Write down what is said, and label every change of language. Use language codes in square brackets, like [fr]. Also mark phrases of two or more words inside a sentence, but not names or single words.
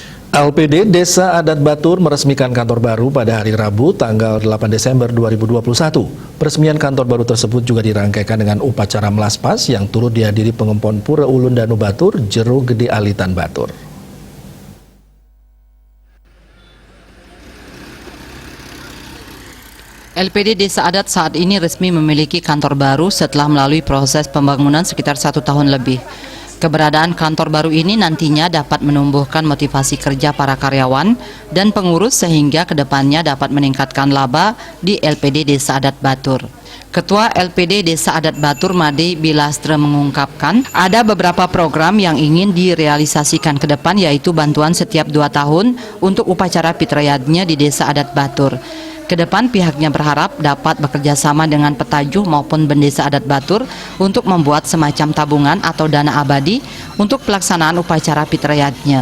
[id] LPD Desa Adat Batur meresmikan kantor baru pada hari Rabu tanggal 8 Desember 2021. Peresmian kantor baru tersebut juga dirangkaikan dengan upacara melaspas yang turut dihadiri pengempon Pura Ulun Danu Batur, Jero Gede Alitan Batur. LPD Desa Adat saat ini resmi memiliki kantor baru setelah melalui proses pembangunan sekitar 1 tahun lebih. Keberadaan kantor baru ini nantinya dapat menumbuhkan motivasi kerja para karyawan dan pengurus sehingga kedepannya dapat meningkatkan laba di LPD Desa Adat Batur. Ketua LPD Desa Adat Batur Made Bilastre mengungkapkan ada beberapa program yang ingin direalisasikan ke depan, yaitu bantuan setiap 2 tahun untuk upacara Pitrayadnya di Desa Adat Batur. Kedepan pihaknya berharap dapat bekerja sama dengan Petajuh maupun Bendesa Adat Batur untuk membuat semacam tabungan atau dana abadi untuk pelaksanaan upacara Pitrayadnya.